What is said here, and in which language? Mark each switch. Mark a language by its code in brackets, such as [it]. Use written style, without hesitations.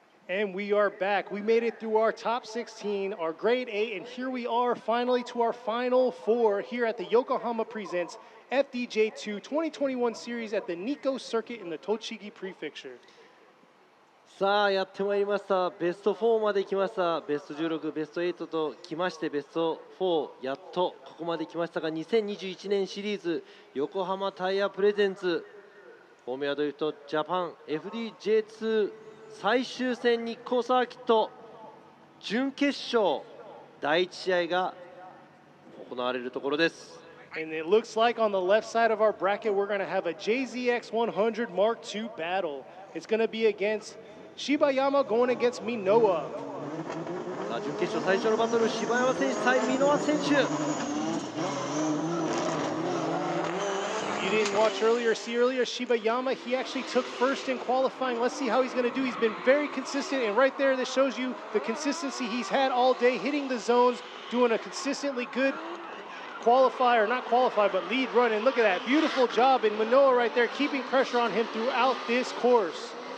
[en] And we are back. We made it through our top 16, our grade 8, and here we are finally to our final 4 here at the Yokohama Presents FDJ2 2021 series at the Nikko Circuit in the Tochigi Prefecture. [ja] さあやってまいりました。ベスト4まで来ました。ベスト16、ベスト8と来ましてベスト4やっとここまで来ましたが、2021年シリーズ横浜タイヤプレゼンツフォーミュラドリフトジャパン FDJ2 最終戦日光サーキット準決勝第1試合が行われるところです。 [en] And it looks like on the left side of our bracket, we're going to have a JZX100 Mark II battle. It's going to be against Shiba Yama going against Minoa. [ja] さあ準決勝最初のバトル、柴山選手対Minoa選手。 [en] You didn't watch earlier, see earlier, Shiba Yama, he actually took first in qualifying. Let's see how he's going to do. He's been very consistent, and right there, this shows you the consistency he's had all day, hitting the zones, doing a consistently good qualify, or not qualify, but lead run. And look at that, beautiful job in Minowa right there, keeping pressure on him throughout this course.